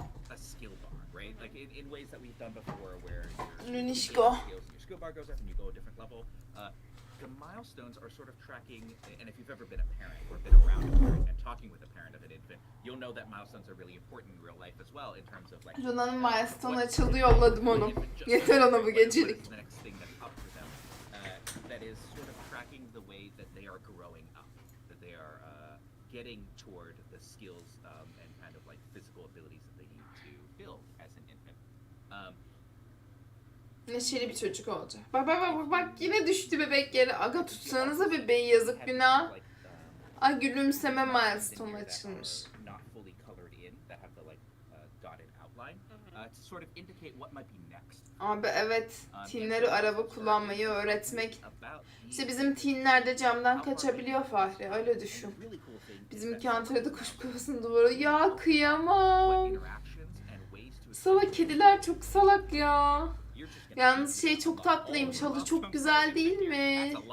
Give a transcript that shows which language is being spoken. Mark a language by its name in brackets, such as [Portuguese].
[English] a skill bar, right? Like in ways that we've done before, where [Turkish] Lunişko. [English] your skill bar goes up and you go a different level. The milestones are sort of tracking, and if you've ever been a parent or been around a parent and talking with a parent of an infant, you'll know that milestones are really important in real life as well in terms of like. [Turkish] Luna'nın milestone açıldı, yolladım onu. Yeter ona bu gecelik. [English] The next thing that's up for them, that is sort of tracking the way that they are growing up, that they are getting toward the skills and kind of like physical abilities that they need to build as an infant. [Turkish] Neşeli bir çocuk olacak. Bak yine düştü bebek yere. Aga tutsanıza bebeği, yazık günah. Ay gülümseme milestone açılmış. [English] Not fully colored in that have the like dotted outline to sort of indicate what might be next. [Turkish] Abi evet, teenleri araba kullanmayı öğretmek. İşte bizim teenler de camdan kaçabiliyor Fahri, öyle düşün. Bizimki Antalya'da kuş kafasının duvarı. Ya kıyamam. Salak kediler çok salak ya. Yalnız şey çok tatlıymış, halı çok güzel değil mi?